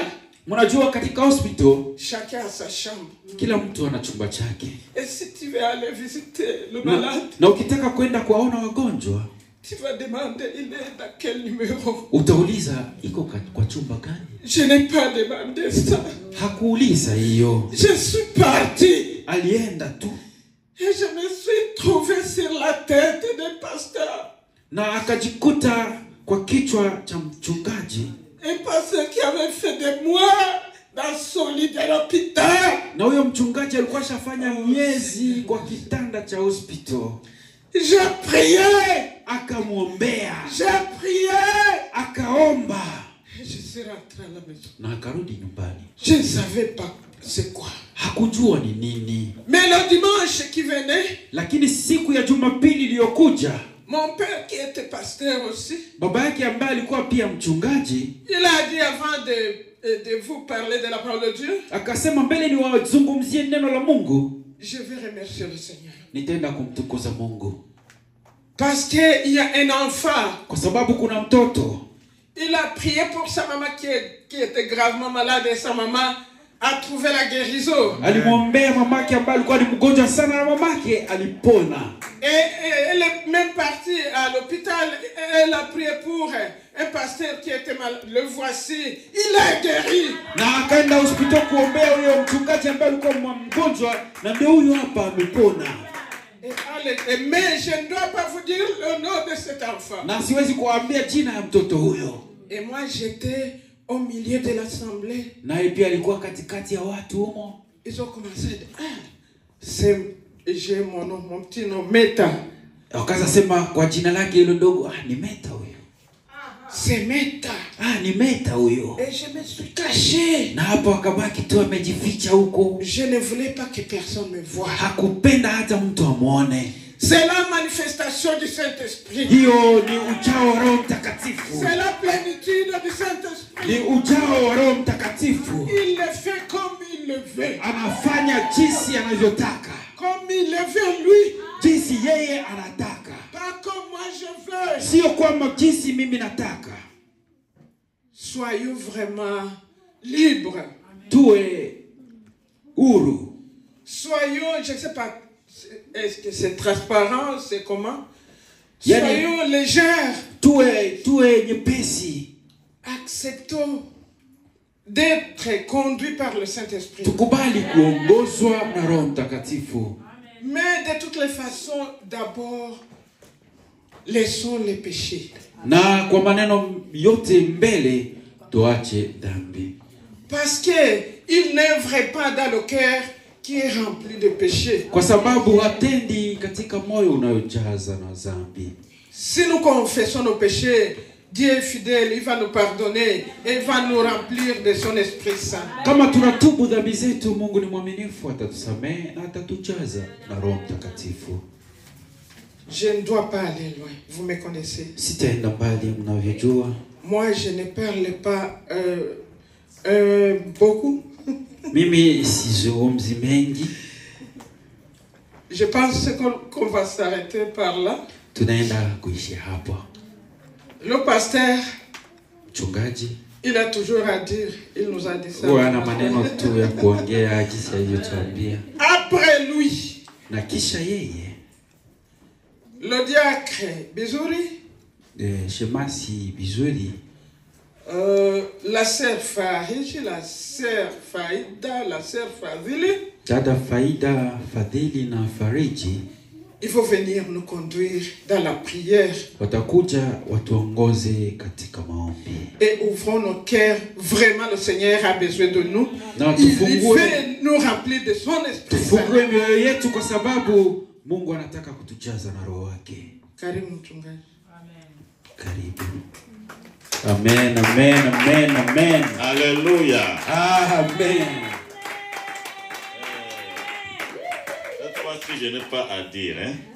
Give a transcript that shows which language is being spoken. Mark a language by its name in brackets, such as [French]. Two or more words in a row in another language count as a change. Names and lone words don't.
[Swahili] mnajua katika hospital [French] chacun a sa chambre. [Swahili] Kila mtu ana chumba chake. [French] Et si tu veux aller visiter le malade, [Swahili] na ukitaka kwenda kuwaona wagonjwa, [French] tu vas demander il est dans quel numéro. [Swahili] Utauliza iko kwa chumba gani? [French] Je n'ai pas demandé ça. [Swahili] Hakuuliza hiyo. [French] Je suis parti. [Swahili] Alienda tu. [French] Et je me suis trouvé sur la tête des pasteurs. [Swahili] Na akajikuta kwa kichwa cha mchungaji. [French] Un pasteur qui avait fait des mois dans son lit de l'hôpital. [Swahili] Na huyo mchungaji alikuwa shafanya miezi kwa kitanda cha hospital. [French] J'ai prié. [Swahili] Akamwombea. [French] J'ai prié. [Swahili] Akaomba. [French] Et je suis rentré à la maison. [Swahili] Na akarudi nyumbani. [French] Je ne savais pas c'est quoi. [Swahili] Hakujua ni nini. [French] Mais le dimanche qui venait, [Swahili] lakini siku ya Jumapili iliyokuja, [French] mon père qui était pasteur aussi, [Swahili] baba yake ambaye alikuwa pia mchungaji, [French] il a dit avant de vous parler de la parole de Dieu, [Swahili] akasema mbele niwazungumzie neno la Mungu, [French] je vais remercier le Seigneur. [Swahili] Nitaenda kumtukuza Mungu. [French] Parce qu'il y a un enfant. [Swahili] Kwa sababu kuna mtoto. [French] Il a prié pour sa maman qui était gravement malade et sa maman a trouvé la guérison. [Swahili] Alimwombea mamake ambaye alikuwa ni mgonjwa sana na mamake alipona. [French] Et elle est même partie à l'hôpital. Elle a prié pour un pasteur qui était malade, le voici, il est guéri. [Swahili] Na akaenda hospitali kuombea huyo mchungaji ambaye alikuwa mgonjwa, na ndio huyo hapa amepona. [French] Mais je ne dois pas vous dire le nom de cet enfant. [Swahili] Na siwezi kuambia jina ya mtoto huyo. [French] Et moi j'étais au milieu de l'assemblée. [Swahili] Naye pia alikuwa katikati ya watu humo. [French] Ils ont commencé j'ai mon nom, mon petit nom, Meta. [Swahili] Wakaanza sema kwa jina lake hilo dogo, ni Meta huyo. [French] C'est Meta. [Swahili] Ni Meta huyo. [French] Et je me suis caché. [Swahili] Na hapo akabaki tu amejificha huko. [French] Je ne voulais pas que personne me voie. [Swahili] Hakupenda hata mtu amuone. [French] C'est la manifestation du Saint-Esprit. [Swahili] Hiyo ni ujao wa Roho Mtakatifu. [French] C'est la plénitude du Saint-Esprit. [Swahili] Ni ujao wa Roho Mtakatifu. [French] Il le fait comme il le veut. [Swahili] Anafanya jinsi anavyotaka. [French] Comme il le veut lui. [Swahili] Jinsi yeye anataka. [French] Pas comme moi je veux. [Swahili] Sio kwamba jinsi mimi nataka. [French] Soyons vraiment libres. [Swahili] Tuwe huru. [French] Soyons, je ne sais pas, est-ce que c'est transparent, c'est comment? [Swahili] Yani, [French] soyons légers. [Swahili] Tuwe nyepesi. [French] Acceptons d'être conduits par le Saint-Esprit. [Swahili] Tukubali kuongozwa na Roho Mtakatifu. [French] Mais de toutes les façons, d'abord, laissons les péchés. [Swahili] Na kwa maneno yote mbele, tuache dhambi. [French] Parce que il n'œuvre pas dans le cœur qui est rempli de péchés. [Swahili] Kwa sababu hatendi katika moyo unayojaza na dhambi. [French] Si nous confessons nos péchés, Dieu est fidèle, il va nous pardonner et il va nous remplir de son Esprit Saint. [Swahili] Kama tunatubu dhambi zetu, Mungu ni mwaminifu, atatusamehe na atatujaza na Roho Mtakatifu. [French] Je ne dois pas aller loin, vous me connaissez. [Swahili] Sitaenda mbali, mnavyojua. [French] Moi, je ne parle pas beaucoup. [Swahili] Mimi sizungumzi mengi. [French] Je pense qu'on va s'arrêter par là. [Swahili] Tunaenda kuishi hapa. [French] Le pasteur, [Swahili] mchungaji, [French] il a toujours à dire, il nous a dit ça. [Swahili] Ana maneno tu ya kuongea jinsi alivyotuambia. [French] Après lui, [Swahili] na kisha yeye, [French] le diacre Bizuri, [Swahili] Shemasi Bizuri, [French] la sœur Fahiji, la sœur Faida, la sœur Fadhili, [Swahili] dada Faida, Fadhili na Fariji, [French] il faut venir nous conduire dans la prière. [Swahili] Watakuja watuongoze katika maombi. [French] Et ouvrons nos cœurs. Vraiment, le Seigneur a besoin de nous. Il veut nous remplir de son Esprit. [Swahili] Tufungue mioyo yetu kwa sababu Mungu anataka kutujaza na Roho wake. Karibu mchungaji. Amen. Karibu. Amen, amen, amen, amen. Alléluia. Amen. [French] Je n'ai pas à dire, hein?